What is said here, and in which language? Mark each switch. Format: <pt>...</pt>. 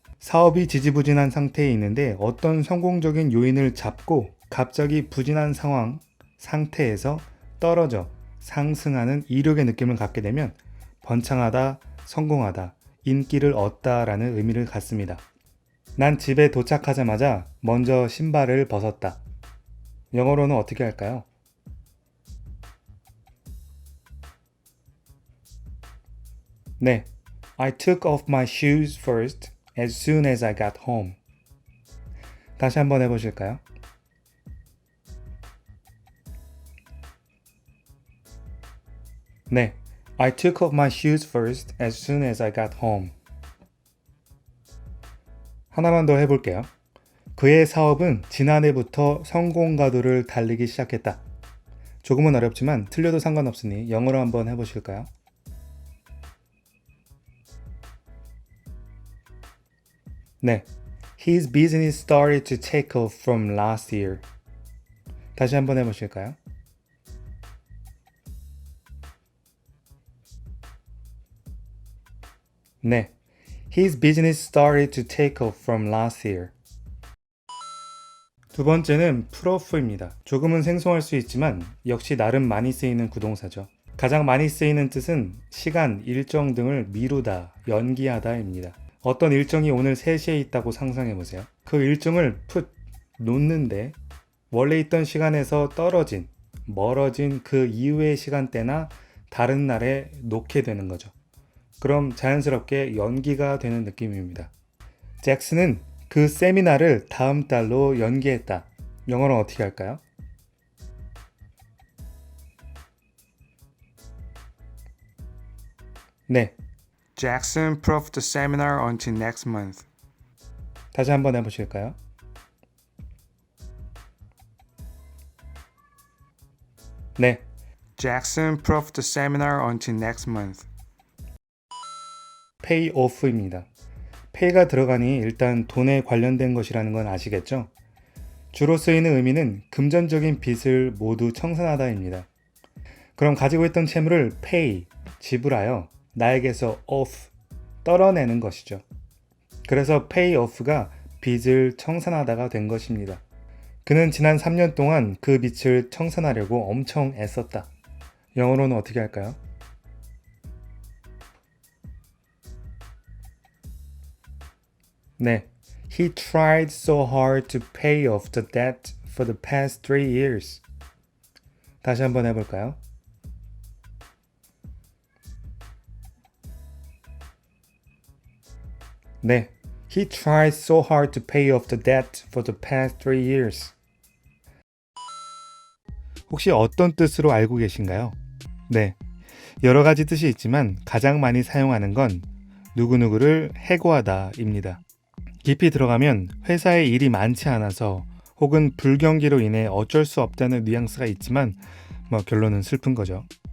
<ko>사업이 지지부진한 상태에 있는데 어떤 성공적인 요인을 잡고 갑자기 부진한 상태에서 떨어져 상승하는 이륙의 느낌을 갖게 되면 번창하다, 성공하다, 인기를 얻다 라는 의미를 갖습니다. 난 집에 도착하자마자 먼저 신발을 벗었다. 영어로는 어떻게 할까요?</ko> <en>네, I took off my shoes first as soon as I got home.</en> <ko>다시 한번 해보실까요?</ko> <en>네, I took off my shoes first as soon as I got home.</en> <ko>하나만 더 해볼게요. 그의 사업은 지난해부터 성공 가도를 달리기 시작했다. 조금은 어렵지만 틀려도 상관없으니 영어로 한번 해보실까요?</ko> <en>네, His business started to take off from last year.</en> <ko>다시 한번 해보실까요?</ko> <en>네, His business started to take off from last year.</en> <ko>두 번째는 풀오프입니다. 조금은 생소할 수 있지만 역시 나름 많이 쓰이는 구동사죠. 가장 많이 쓰이는 뜻은 시간, 일정 등을 미루다, 연기하다입니다. 어떤 일정이 오늘 3시에 있다고 상상해보세요. 그 일정을 놓는데 원래 있던 시간에서 멀어진 그 이후의 시간대나 다른 날에 놓게 되는 거죠. 그럼 자연스럽게 연기가 되는 느낌입니다. 잭슨은 그 세미나를 다음 달로 연기했다. 영어로는 어떻게 할까요?</ko> <en>네, Jackson pushed the seminar until next month.</en> <ko>다시 한번 해보실까요?</ko> <en>네, Jackson pushed the seminar until next month.</en> <ko>pay off입니다. pay가 들어가니 일단 돈에 관련된 것이라는 건 아시겠죠? 주로 쓰이는 의미는 금전적인 빚을 모두 청산하다입니다. 그럼 가지고 있던 채무를 pay, 지불하여 나에게서 off, 떨어내는 것이죠. 그래서 pay off가 빚을 청산하다가 된 것입니다. 그는 지난 3년 동안 그 빚을 청산하려고 엄청 애썼다. 영어로는 어떻게 할까요?</ko> <en>네, He tried so hard to pay off the debt for the past 3 years.</en> <ko>다시 한번 해볼까요?</ko> <en>네, He tried so hard to pay off the debt for the past 3 years.</en> <ko>혹시 어떤 뜻으로 알고 계신가요? 네, 여러 가지 뜻이 있지만 가장 많이 사용하는 건 누구누구를 해고하다입니다. 깊이 들어가면 회사에 일이 많지 않아서 혹은 불경기로 인해 어쩔 수 없다는 뉘앙스가 있지만 결론은 슬픈 거죠.</ko>